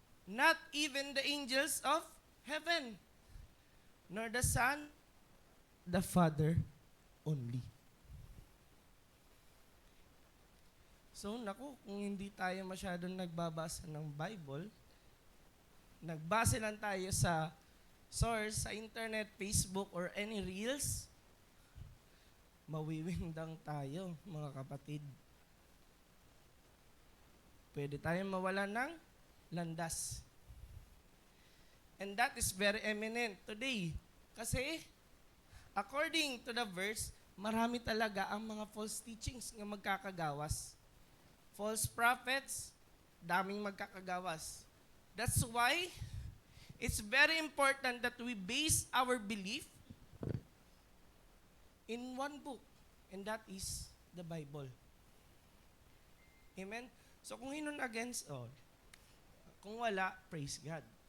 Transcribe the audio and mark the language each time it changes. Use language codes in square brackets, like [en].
[en] Not even the angels of heaven, nor the Son, the Father only. [tl] So, naku, kung hindi tayo masyadong nagbabasa ng Bible, nagbase lang tayo sa source, sa internet, Facebook, or any reels, mawiwindang tayo, mga kapatid. Pwede tayong mawala ng landas. [en] And that is very eminent today. [tl] Kasi, [en] according to the verse, [tl] marami talaga ang mga [en] false teachings [tl] nga magkakagawas. [en] False prophets, [tl] daming magkakagawas. [en] That's why, it's very important that we base our belief in one book, and that is the Bible. Amen? [tl] So kung hinun [en] against all, [tl] kung wala, [en] praise God.